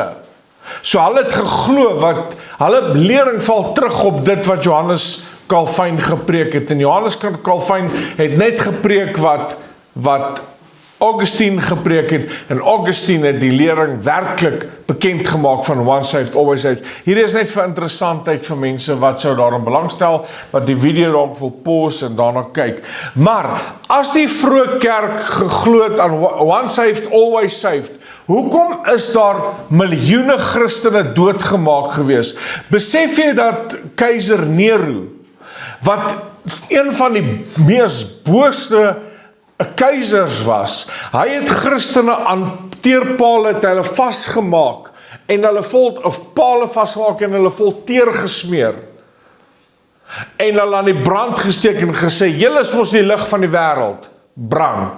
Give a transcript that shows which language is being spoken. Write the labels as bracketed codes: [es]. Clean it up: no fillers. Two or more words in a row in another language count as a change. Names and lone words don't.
[af] So hulle het geglo wat, hulle lering val terug op dit wat Johannes Calvin gepreek het. En Johannes Calvin het net gepreek wat Augustine gepreek het, en Augustine het die lering werklik bekend gemaak van [en] once saved, always saved. [af] Hier is net vir interessantheid vir mense wat sou daarin belangstel, wat die video dalk wil pause en daarna kyk. Maar as die vroeë kerk geglo het aan [en] once saved, always saved, [af] hoekom is daar miljoene Christene doodgemaak gewees? Besef jy dat keiser Nero, wat een van die mees boosste keisers was, hy het Christene aan teerpale het hulle vasgemaak en hulle pale vasgemaak en hulle vol teer gesmeer en hulle aan die brand gesteek en gesê, julle is mos die lig van die wêreld, brand.